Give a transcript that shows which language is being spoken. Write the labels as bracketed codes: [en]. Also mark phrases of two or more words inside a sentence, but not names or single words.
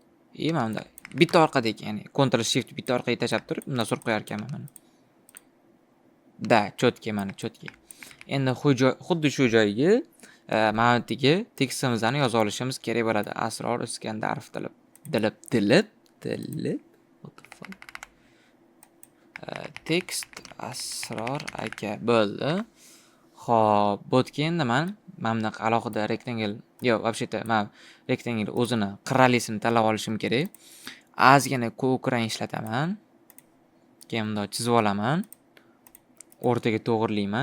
[uz] Mana bunday. bitta orqadagi, ya'ni Ctrl Shift bitta orqaga tashlab turib, bundan surib qo'yar ekanman mana. Da, chotki mana, chotki. Endi xuddi shu joyga mana bu yerga tekstimizni yoza olishimiz kerak bo'ladi. Asror Iskandarov dilib. [en] What the fuck? [uz] Text Asror aka bo'ldi. Xo'p, bu yerga endi men mana bunaqa alohida rectangle, yo'q, вообще-то men rectangle o'zini qirralisini tanlab olishim kerak. Ozgina ko'k rang ishlataman. Keyin bunday chizib olaman. O'rtaga to'g'rilayman.